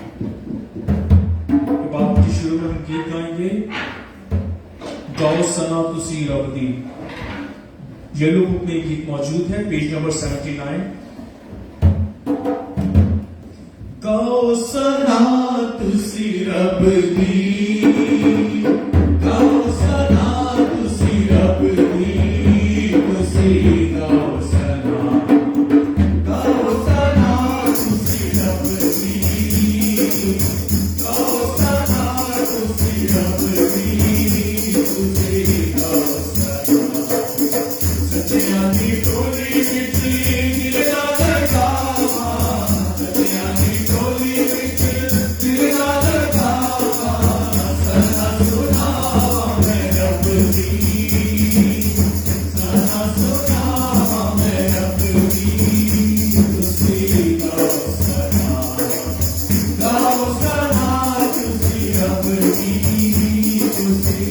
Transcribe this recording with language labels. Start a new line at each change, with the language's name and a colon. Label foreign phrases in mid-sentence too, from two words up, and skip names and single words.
Urdu: عبادت کی شروع میں ہم گیت گائیں گے،
Punjabi: گاؤ سنا تسی رب دی۔
Urdu: یلو بک میں گیت موجود ہے،
English: page number
Urdu: 79۔
Punjabi: گاؤ سنا تسی رب دی، گاؤ سنا تسی رب دی، تسی گاؤ سنا، گاؤ سنا تسی رب دی، گاؤ سنا تسی رب دی، تسی گاؤ سنا۔ سچیاں دی ٹولی وچ دل دا دھڑکاوا، سچیاں دی ٹولی وچ دل دا دھڑکاوا، سنا سناواں میں رب دی، سنا سناواں میں رب دی، تسی گاؤ سنا، گاؤ سنا تسی رب دی، تسی